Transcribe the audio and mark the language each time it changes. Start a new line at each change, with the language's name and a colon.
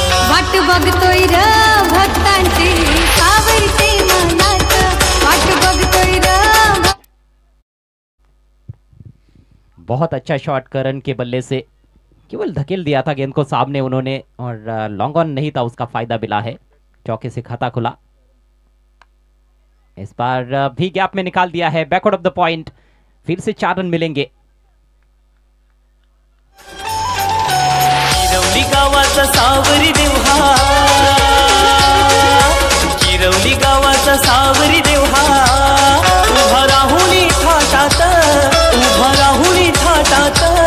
Marathi: वाट बघतोय र भक्तांची सावरते मनात, वाट बघतोय र.
Hindi: बहुत अच्छा शॉट करण के बल्ले से, केवल धकेल दिया था गेंद को सामने उन्होंने और लॉन्ग ऑन नहीं था, उसका फायदा मिला है. चौके से खाता खुला. इस बार भी गैप में निकाल दिया है. बैकवर्ड ऑफ द पॉइंट, फिर से 4 रन मिलेंगे.
Marathi: किरवली गावाचा सावरी देवहा, किरवली गावाचा सावरी देवहा, उभा राहुनी थाटात, उभा राहुनी थाटात.